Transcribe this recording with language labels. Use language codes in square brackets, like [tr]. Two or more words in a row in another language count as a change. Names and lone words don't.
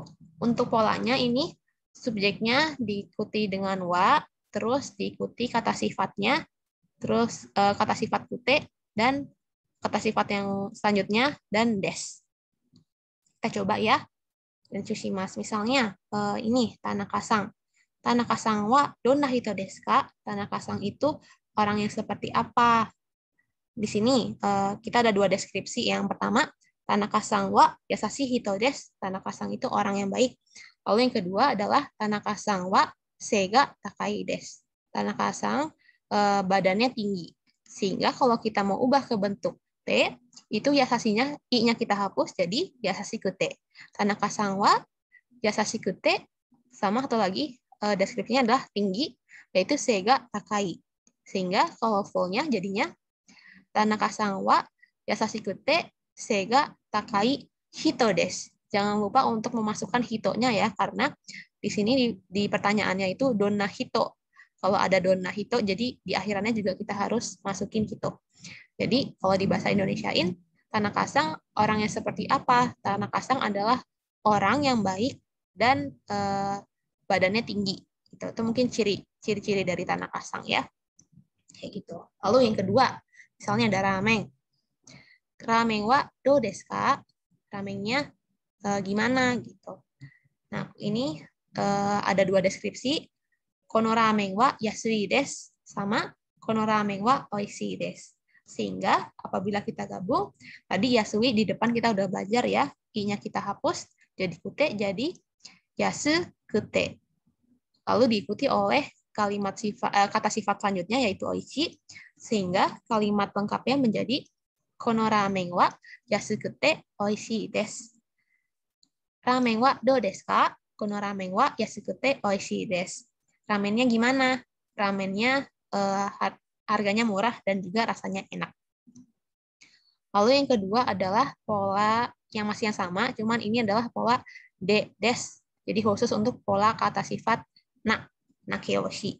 [id] Untuk polanya ini, subjeknya diikuti dengan wa, terus diikuti kata sifatnya, terus kata sifat kute, dan kata sifat yang selanjutnya, dan des. Kita coba ya. Dan Tsushimasu. Misalnya, ini Tanaka-san. [ja] たなかさん は どんな ひと です か? [id] Tanaka-san itu orang yang seperti apa? Di sini kita ada dua deskripsi. Yang pertama, [ja] たなかさん は やさしい ひと です. [id] Tanaka-san itu orang yang baik. Lalu yang kedua adalah [ja] たなかさん は せが たかい です. [id] Tanaka-san badannya tinggi. Sehingga kalau kita mau ubah ke bentuk T, itu yasashinya, i-nya kita hapus jadi [ja] やさしくて. たなかさん は やさしくて, [id] sama satu lagi deskripsinya adalah tinggi, yaitu [ja] せが たかい. [id] Sehingga kalau full-nya jadinya [ja] たなかさん は やさしくて せが たかい ひと です. [id] Jangan lupa untuk memasukkan hito-nya ya, karena di sini di pertanyaannya itu [ja] どんな ひと. [id] Kalau ada [ja] どんな ひと, [id] jadi di akhirannya juga kita harus masukin hito. Jadi kalau di bahasa Indonesiain, Tanaka-san orang yang seperti apa? Tanaka-san adalah orang yang baik dan badannya tinggi. Itu mungkin ciri-ciri dari Tanaka-san ya. Kayak gitu. Lalu yang kedua, misalnya ada ramen. [ja] ラーメン は どう です か? [id] Ramennya gimana gitu. Nah, ini ada dua deskripsi. [ja] この ラーメン は やすい です sama この ラーメン は おいしい です. [id] Sehingga apabila kita gabung, tadi yasui di depan kita udah belajar ya, i-nya kita hapus jadi kute, jadi [ja] やすくて. [id] Lalu diikuti oleh kata sifat selanjutnya yaitu oishi, sehingga kalimat lengkapnya menjadi [ja] この ラーメン は やすくて おいしい です. ラーメン は どう です か? この ラーメン は やすくて おいしい です. [id] Ramennya gimana? Ramennya harganya murah dan juga rasanya enak. Lalu yang kedua adalah pola yang masih yang sama, cuman ini adalah pola [ja] で です. [id] Jadi khusus untuk pola kata sifat na, nakeyoshi.